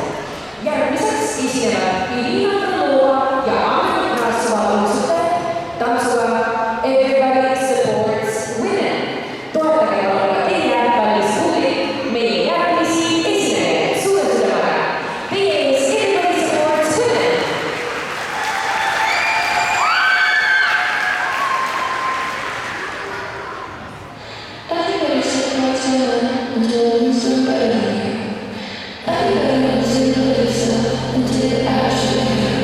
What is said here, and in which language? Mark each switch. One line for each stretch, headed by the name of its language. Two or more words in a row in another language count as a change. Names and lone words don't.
Estonian: Järgmiseks esinevad Irina Kralova ja Anna Krasova uudsutajad tantsuga Everybody Supports Women. Toetage palun teie kallis publik meie järgmisi esinejaid suure südamega. Teie ees Everybody Supports Women.
English: Everybody supports women until somebody. Everybody wants to know themselves until they actually do.